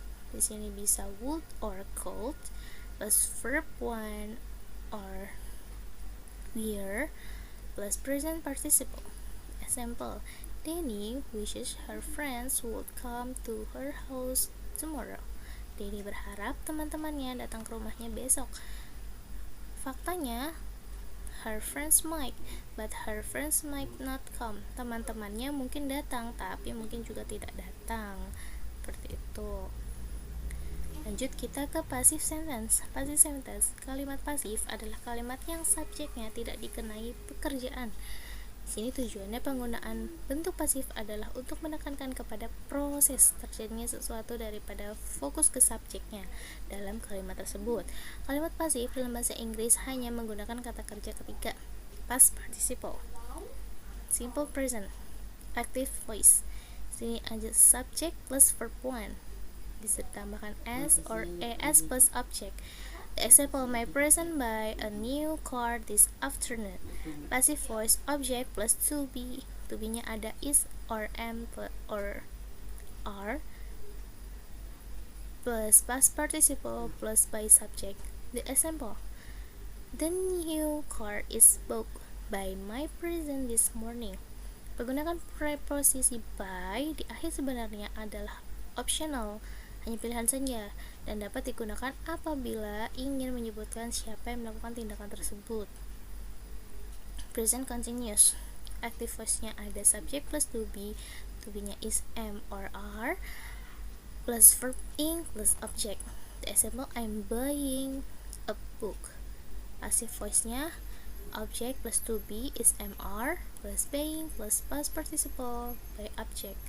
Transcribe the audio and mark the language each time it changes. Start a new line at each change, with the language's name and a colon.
Indonesian: Di sini bisa
English: would or could plus verb 1 or were plus present participle. Example, Danny wishes her friends would come to her house tomorrow.
Indonesian: Danny berharap teman-temannya datang ke rumahnya besok. Faktanya,
English: her friends might, but her friends might not come.
Indonesian: Teman-temannya mungkin datang, tapi mungkin juga tidak datang. Seperti itu. Lanjut kita ke passive sentence. Passive sentence, kalimat pasif adalah kalimat yang subjeknya tidak dikenai pekerjaan. Di sini tujuannya penggunaan bentuk pasif adalah untuk menekankan kepada proses terjadinya sesuatu daripada fokus ke subjeknya dalam kalimat tersebut. Kalimat pasif dalam bahasa Inggris hanya menggunakan kata kerja ketiga: past participle, simple present, active voice. Sini ada subject plus verb one, bisa ditambahkan s or as plus object.
English: The example, my present buy a new car this afternoon. Passive voice, object plus to be. To be-nya ada is or am or are plus past participle plus by subject. The example, the new car is bought by my present this morning.
Indonesian: Penggunaan preposisi by di akhir sebenarnya adalah optional, hanya pilihan saja, dan dapat digunakan apabila ingin menyebutkan siapa yang melakukan tindakan tersebut.
English: Present continuous, active voice-nya ada subject plus to be-nya is am or are, plus verb ing plus object. The example, I'm buying a book. Passive voice-nya object plus to be is am/are plus buying plus past participle by object.